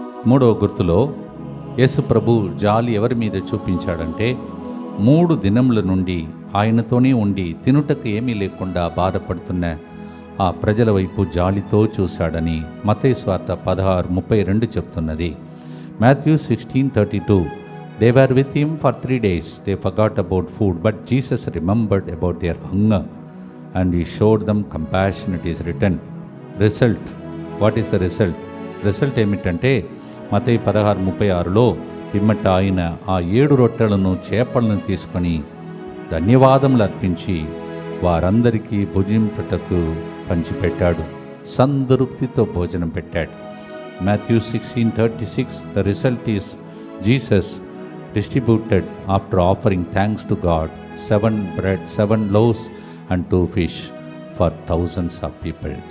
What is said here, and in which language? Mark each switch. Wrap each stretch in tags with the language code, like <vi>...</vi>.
<te>3వ గుర్తులో యేసు ప్రభు జాలి ఎవరి మీద చూపించాడంటే 3 దినముల నుండి ఆయనతోనే ఉండి తినుటకు ఏమీ లేకుండా బాధపడుతున్న ఆ ప్రజల వైపు జాలితో చూశాడని మత్తయి సువార్త 16:32 చెప్తున్నది.</te> <en>Matthew 16:32 They were with him for 3 days. They forgot about food, but Jesus remembered about their hunger and he showed them compassion. It is written. Result. What is the result?</en> <te>Result ఏమిటంటే మత్తయి 16:36లో పిమ్మట ఆయన ఆ 7 రొట్టెలను చేపలను తీసుకొని ధన్యవాదములు అర్పించి వారందరికీ భుజింపుటకు పంచిపెట్టాడు. సంతృప్తితో భోజనం పెట్టాడు.</te> <en>Matthew 16:36 The result is Jesus distributed after offering thanks to God 7 bread, 7 loaves and 2 fish for thousands of people.</en>